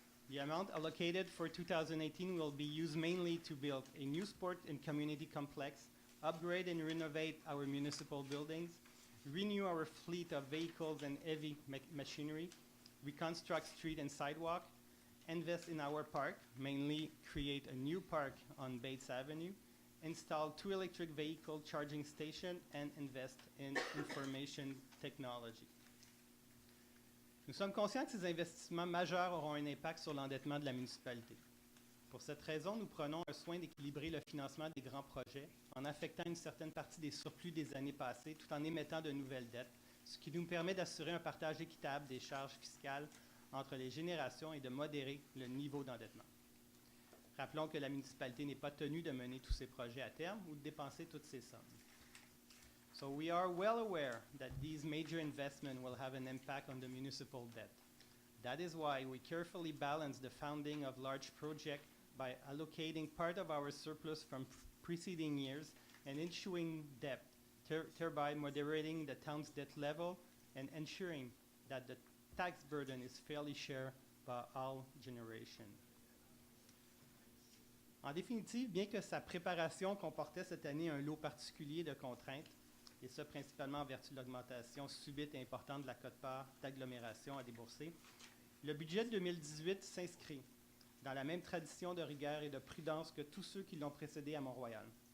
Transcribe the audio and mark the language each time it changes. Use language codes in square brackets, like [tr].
[en] The amount allocated for 2018 will be used mainly to build a new sport and community complex, upgrade and renovate our municipal buildings, renew our fleet of vehicles and heavy machinery, reconstruct street and sidewalk, invest in our park, mainly create a new park on Bates Avenue, install 2 electric vehicle charging stations, and invest in information technology. [fr] Nous sommes conscients que ces investissements majeurs auront un impact sur l'endettement de la municipalité. Pour cette raison, nous prenons un soin d'équilibrer le financement des grands projets en affectant une certaine partie des surplus des années passées tout en émettant de nouvelles dettes, ce qui nous permet d'assurer un partage équitable des charges fiscales entre les générations et de modérer le niveau d'endettement. Rappelons que la municipalité n'est pas tenue de mener tous ces projets à terme ou de dépenser toutes ces sommes. [en] So we are well aware that these major investments will have an impact on the municipal debt. That is why we carefully balance the funding of large projects by allocating part of our surplus from preceding years and issuing debt, thereby moderating the town's debt level and ensuring that the tax burden is fairly shared by all generations. [fr] En définitive, bien que sa préparation comportait cette année un lot particulier de contraintes, et ce principalement en vertu de l'augmentation subite et importante de la quote-part d'agglomération à débourser, le budget de 2018 s'inscrit dans la même tradition de rigueur et de prudence que tous ceux qui l'ont précédé à Mont-Royal.